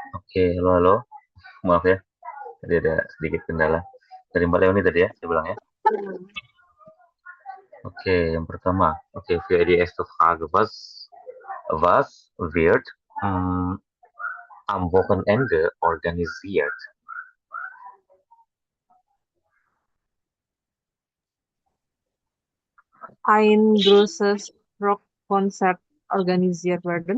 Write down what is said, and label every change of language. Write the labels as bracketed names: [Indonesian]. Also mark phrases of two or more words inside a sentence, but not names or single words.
[Indonesian] Oke, halo, halo. Maaf ya, tadi ada sedikit kendala. Dari Mbak Leoni tadi ya, saya bilang ya. Oke, yang pertama. Oke, [German] für die erste Frage. Was wird am Wochenende organisiert? Ein großes Rockkonzert organisiert werden.